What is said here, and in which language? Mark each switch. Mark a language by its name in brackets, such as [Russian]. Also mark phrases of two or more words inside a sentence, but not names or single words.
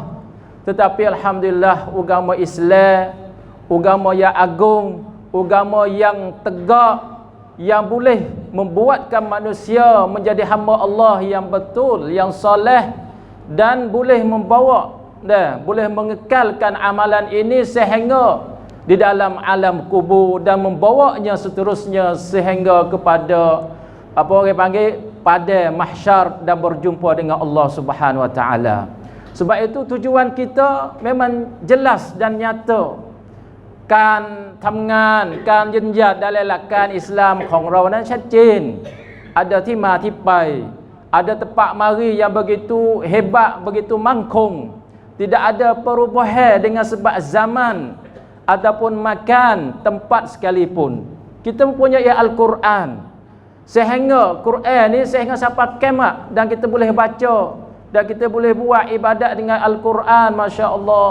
[Malay] Tetapi alhamdulillah, agama Islam, agama yang agung, agama yang tegak, yang boleh membuatkan manusia menjadi hamba Allah yang betul, yang soleh, dan boleh boleh mengekalkan amalan ini sehingga di dalam alam kubur, dan membawanya seterusnya sehingga kepada apa orang panggil pada mahsyar dan berjumpa dengan Allah [Arabic] سبحانه وتعالى. [Malay] Sebab itu tujuan kita memang jelas dan nyata. [Thai] การทำงานการยืนหยัดในหลักการอิสลามของเรานั้นชัดเจน ada ที่มาที่ไป [Malay] ada tempat mari yang begitu hebat, begitu mangkung. Tidak ada perubahan dengan sebab zaman ataupun makan tempat sekalipun. Kita mempunyai Al-Quran, sehingga Quran ni sehingga sampai kiamat, dan kita boleh baca dan kita boleh buat ibadat dengan Al-Quran, masya-Allah.